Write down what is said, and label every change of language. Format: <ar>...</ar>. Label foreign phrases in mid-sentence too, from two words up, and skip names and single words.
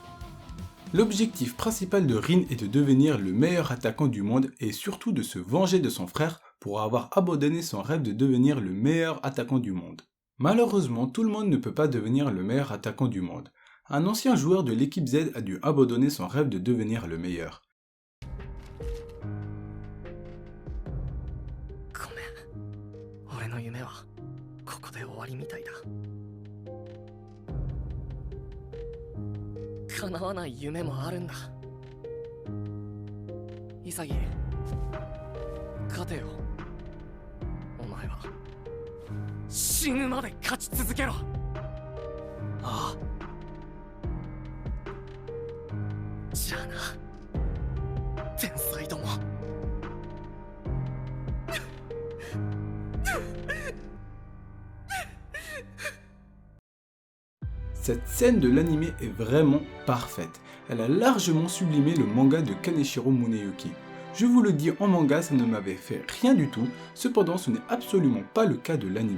<fr>L'objectif principal de Rin est de devenir le meilleur attaquant du monde et surtout de se venger de son frère pour avoir abandonné son rêve de devenir le meilleur attaquant du monde. Malheureusement, tout le monde ne peut pas devenir le meilleur attaquant du monde. Un ancien joueur de l'équipe Z a dû abandonner son rêve de devenir le meilleur.</fr> <ja>ごめん、俺の夢はここで終わりみたいだ。叶わない夢もあるんだ。潔、勝てよ。お前は死ぬまで勝ち続けろ。ああ。じゃあな、天才ども。</ja> <fr>Cette scène de l'anime est vraiment parfaite. Elle a largement sublimé le manga de Kaneshiro Muneyuki. Je vous le dis, en manga, ça ne m'avait fait rien du tout, cependant ce n'est absolument pas le cas de l'anime.</fr>